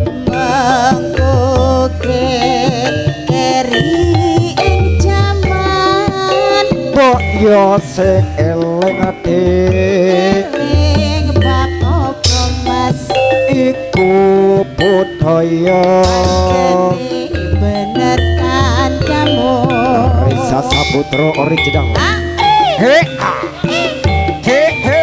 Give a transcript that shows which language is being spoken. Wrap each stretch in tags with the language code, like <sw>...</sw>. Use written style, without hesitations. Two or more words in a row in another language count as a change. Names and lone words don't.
<jv>mangko keri ing jaman mbok yo sing eling adik ing bab apa mas iku budaya bener kan kamu Reza Saputra original he he he</jv>